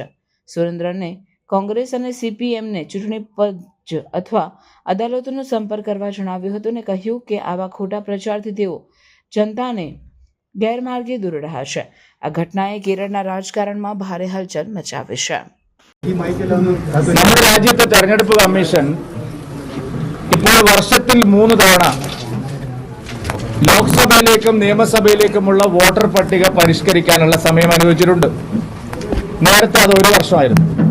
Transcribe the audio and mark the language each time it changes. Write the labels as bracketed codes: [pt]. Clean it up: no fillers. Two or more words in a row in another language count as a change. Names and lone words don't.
[gu] સુરેન્દ્રને કોંગ્રેસ અને સીપીએમને ચૂંટણી પંચ અથવા અદાલતોનો સંપર્ક કરવા જણાવ્યું હતું અને કહ્યું કે આવા ખોટા પ્રચારથી તેઓ જનતાને ગેરમાર્ગે દોરી રહ્યા છે. આ ઘટનાએ કેરળના રાજકારણમાં ભારે હલચલ મચાવી છે. [ml] നമ്മുടെ രാജ്യത്തെ തെരഞ്ഞെടുപ്പ് കമ്മീഷൻ ഇപ്പോൾ വർഷത്തിൽ 3 തവണ ലോക്സഭയിലേക്കും നിയമസഭയിലേക്കുമുള്ള വോട്ടർ പട്ടിക പരിഷ്കരിക്കാനുള്ള സമയം അനുവദിച്ചിട്ടുണ്ട്. നേരത്തെ അത് 1 വർഷമായിരുന്നു.